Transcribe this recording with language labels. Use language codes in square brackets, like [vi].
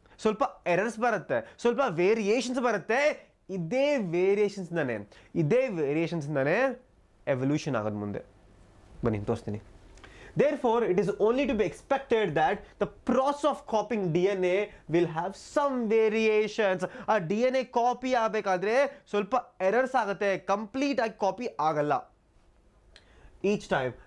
[kn] ಸ್ವಲ್ಪ ಎರರ್ಸ್ ಬರುತ್ತೆ, ಸ್ವಲ್ಪ ವೇರಿಯೇಷನ್ಸ್ ಬರುತ್ತೆ. ಇದೇ ವೇರಿಯೇಷನ್ಸ್ಯಿಂದಾನೆ ಎವಲ್ಯೂಷನ್ ಆಗೋದು ಮುಂದೆ. ಬನ್ನಿ ತೋರಿಸ್ತೀನಿ. [en] Therefore, it is only to be expected that the process of copying DNA will have some variations. [kn] ಆ DNA ಕಾಪಿ ಆಗಬೇಕಾದ್ರೆ ಸ್ವಲ್ಪ ಎರರ್ಸ್ ಆಗುತ್ತೆ, ಕಂಪ್ಲೀಟ್ ಆಗಿ ಕಾಪಿ ಆಗಲ್ಲ each time.